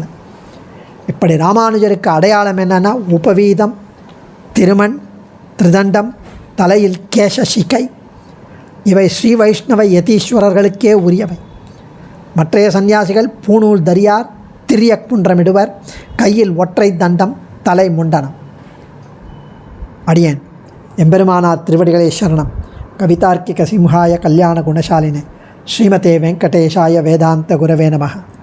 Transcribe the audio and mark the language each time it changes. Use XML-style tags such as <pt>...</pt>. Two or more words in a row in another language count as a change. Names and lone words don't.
<ta>இப்படி ராமானுஜருக்கு அடையாளம் என்னென்னா உபவீதம், திருமண், திரிதண்டம், தலையில் கேசசிகை. இவை ஸ்ரீ வைஷ்ணவ யதீஸ்வரர்களுக்கே உரியவை. மற்றைய சந்நியாசிகள் பூணூல் தரியார், திரியக் புன்றமிடுவர், கையில் ஒற்றை தண்டம், தலை முண்டனம். அடியேன் எம்பெருமானார் திருவடிகளே சரணம்.</ta> <sa>कवितार्किक सिंहाय कल्याण गुणशालिने श्रीमते वेङ्कटेशाय वेदान्त गुरवे नमः.</sa>